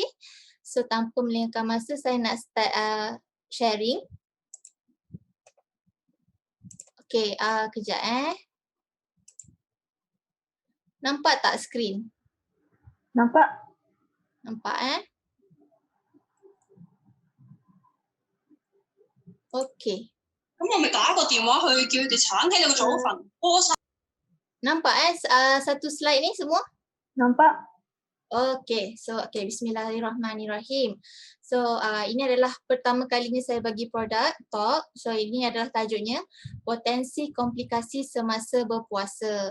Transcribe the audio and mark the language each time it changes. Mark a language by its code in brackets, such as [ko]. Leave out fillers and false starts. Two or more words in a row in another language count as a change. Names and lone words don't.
[ms] So tanpa melengahkan masa, saya nak [en] start sharing. [ms] Okay, kejap Nampak tak skrin? Nampak? Nampak Okay. [yue] 咁我咪打個電話去叫佢哋鏟起你個早份，屙晒。 [ms] Nampak satu slide ni semua? Nampak? [en] Okay, so [ms] bismillahirrahmanirrahim. So ini adalah pertama kalinya saya bagi produk talk. So ini adalah tajuknya, potensi komplikasi semasa berpuasa.